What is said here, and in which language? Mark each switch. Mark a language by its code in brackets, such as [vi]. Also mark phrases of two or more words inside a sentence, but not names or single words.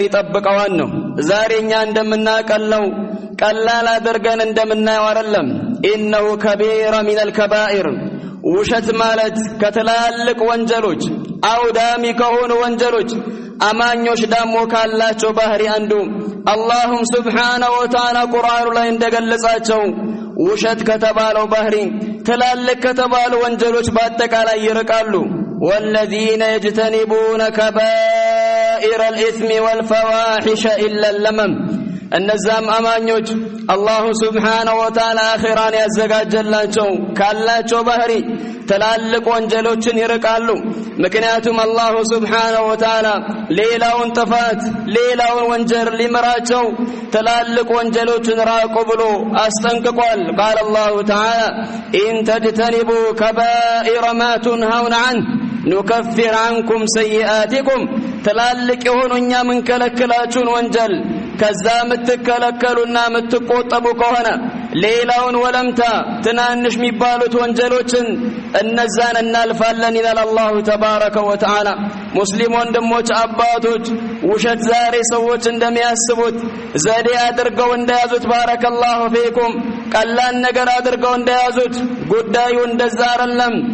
[am] ይጠብቀዋል ነው ዛሬኛ እንደምናቀለው ቀላል አድርገን እንደምናየው አይደለም [ar] إنه كبيرة من الكبائر [am] ውሸት ማለት ከትላልቅ ወንጀሎች አውዳሚ ከሆኑ ወንጀሎች አማኞች ደሞ ካላቸው ባህሪ አንዱ [ar] الله سبحانه وتعالى [am] ቁርአኑ ላይ እንደገለጻቸው ውሸት ከተባለው ባህሪ ትላልቅ ከተባሉ ወንጀሎች በአጠቃላይ ይርቃሉ [ar] والذين يجتنبون كبائر الإثم والفواحش إلا اللمم [am] እነዛም አማኞች [ar] الله سبحانه وتعالى [am] አኺራን ያዘጋጀላቸው ካላቸው ባህሪ ትላልቅ ወንጀሎችን ይርቃሉ ምክንያቱም [ar] الله سبحانه وتعالى [am] ሌላውን ጥፋት ሌላውን ወንጀል ሊመራቸው ትላልቅ ወንጀሎችን ራቁ ብሎ አስጠንቅቋል [ar] قال الله تعالى إن تجتنبوا كبائر ما تنهون عنه نكفر عنكم سيئاتكم [am] ትላልቅ የሆኑኛ ምን ከለከላችሁን ወንጀል ከዛ ምትከለከሉና ምትቆጠቡ ከሆነ ሌላውን ወለምታ ትናንሽ የሚባሉት ወንጀሎችን እነዛን እናልፋለን ይላል [ar] الله تبارك وتعالى [am] ሙስሊም ወንድሞች አባቶች ውሸት ዛሬ ሰዎች እንደሚያስቡት ዘዴ አድርገው እንደያዙት [ar] بارك الله فيكم [am] ቀላል ነገር አድርገው እንደያዙት ጉዳዩ እንደዛ አይደለም